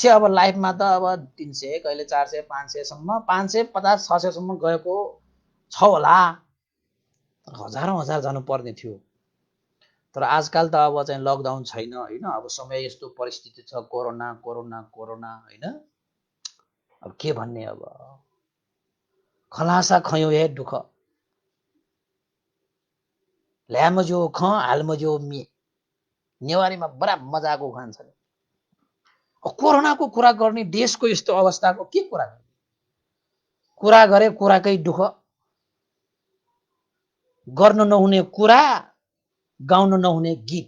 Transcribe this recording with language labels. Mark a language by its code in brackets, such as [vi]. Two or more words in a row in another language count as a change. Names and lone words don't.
[ne] अब लाइफमा त अब 300 कहिले 400 500 सम्म 550 600 सम्म गएको छ होला। हजारौँ हजार जानु पर्ने थियो। तर आजकल त अब चाहिँ लकडाउन छैन होइन। अब समय यस्तो परिस्थिति छ, कोरोना कोरोना कोरोना होइन। अब के भन्ने, अब [new] खलासा खयौँ हे दुःख, ल्यामजो ख हालमजो मे। [ne] नेवारीमा बडा मजाको उखान छ। कोरोनाको कुरा गर्ने, देशको यस्तो अवस्थाको के कुरा गर्ने? कुरा गरे कुराकै दुःख, गर्न नहुने कुरा गाउन नहुने गीत।